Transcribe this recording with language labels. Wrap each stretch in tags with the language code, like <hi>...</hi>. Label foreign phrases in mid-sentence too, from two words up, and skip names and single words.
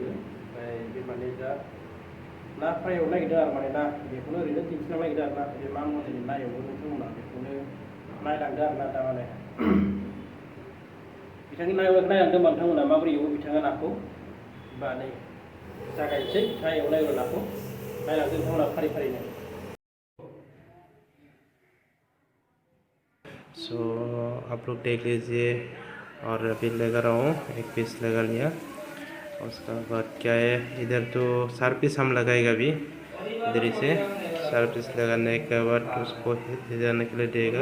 <brx>ओमफ्राय बे माने दा ना फ्राय एवनो नागिरदों आरो माने ना बेखौनो ओरैनो दिन्थिनो नागिरदों आरो ना बे मा मडेलनि ना एवो नोंथांमोना बेखौनो नायलांदो आरो ना थारमाने बिथांनि नायलांदों नोंथांमोना माबोरै एवो बिथाङा नाखौ। होमबा नै जागायनोसै ना एवनाय नाखौ नायलांदो नोंथांमोना फारि फारिनो।</brx> <hi>सो आप लोग देख लीजिए और अभी लगा रहा हूँ, एक पीस लगा लिया। उसका बाद क्या है, इधर तो 4 पीस हम लगाएगा अभी इधर से। 4 पीस लगाने के बाद उसको जाने के लिए देगा।</hi>